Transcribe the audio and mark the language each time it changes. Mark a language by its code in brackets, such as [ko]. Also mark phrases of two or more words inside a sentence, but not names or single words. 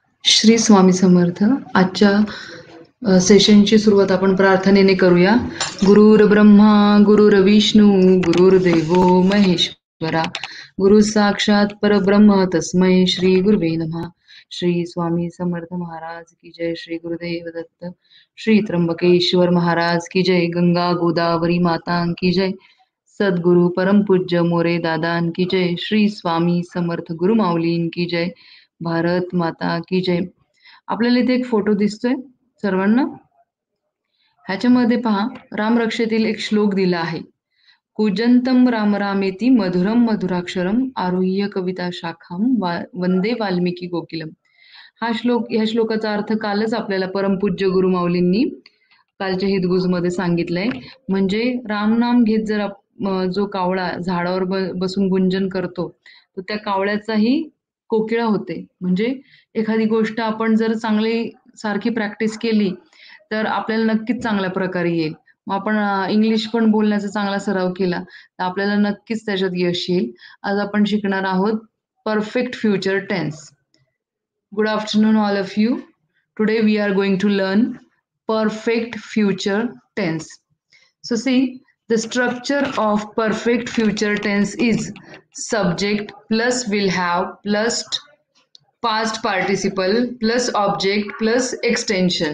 [mr] श्री स्वामी समर्थ. आजच्या सेशनची सुरुवात आपण प्रार्थनेने करूया. [sa] गुरुर ब्रह्मा गुरुर्विष्णू गुरुर्देवो महेश्वरा गुरु साक्षात परब्रह्म तस्मै श्री गुरुवे नमः. [hi] श्री स्वामी समर्थ महाराज की जय. [mr] श्री गुरुदेव दत्त. [hi] श्री त्र्यंबकेश्वर महाराज की जय. गंगा गोदावरी माता की जय. सद्गुरु परमपूज्य मोरे दादान की जय. श्री स्वामी समर्थ गुरुमाऊलीन की जय. भारत माता की जय. [mr] आपल्याला इथे एक फोटो दिसतोय सर्वांना. ह्याच्यामध्ये पहा, रामरक्षेतील एक श्लोक दिला आहे. [sa] कूजंतम राम रामेती मधुरम मधुराक्षरम आरुह्य कविता शाखाम वंदे वाल्मिकी कोकिलम. [mr] ह्या श्लोकाचा अर्थ कालच आपल्याला परमपूज्य गुरुमाऊलींनी कालच्या हितगुज मध्ये सांगितलंय. म्हणजे राम नाम घेत जर जो कावळा झाडावर बसून गुंजन करतो, तर त्या कावळ्याचाही कोकिळा होते. म्हणजे एखादी गोष्ट आपण जर चांगली सारखी प्रॅक्टिस केली तर आपल्याला नक्कीच चांगल्या प्रकारे येईल. मग आपण इंग्लिश पण बोलण्याचा चांगला सराव केला तर आपल्याला नक्कीच त्याच्यात यश येईल. आज आपण शिकणार आहोत [en] perfect future tense. good afternoon all of you. today we are going to learn perfect future tense. So see, the structure of perfect future tense is subject plus will have plus past participle plus object plus extension.